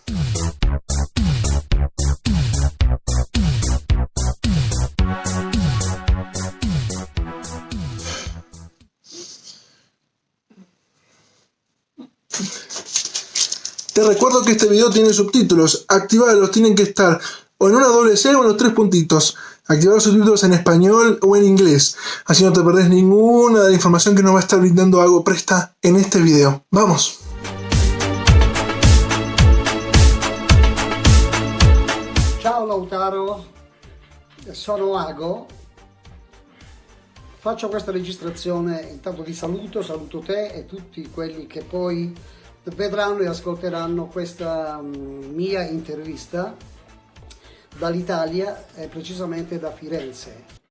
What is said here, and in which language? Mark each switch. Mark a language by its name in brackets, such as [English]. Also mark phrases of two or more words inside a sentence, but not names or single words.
[Spanish] Te recuerdo que este video tiene subtítulos, activados, tienen que estar o en una doble C o en los 3 puntitos. Activar los subtítulos en español o en inglés, así no te perdés ninguna de la información que nos va a estar brindando Ago Presta en este video. ¡Vamos! [Italian] Ciao Lautaro, sono Ago. Faccio questa registrazione, intanto ti saluto te e tutti quelli che poi vedranno e ascolteranno questa mia intervista dall'Italia e precisamente da Firenze.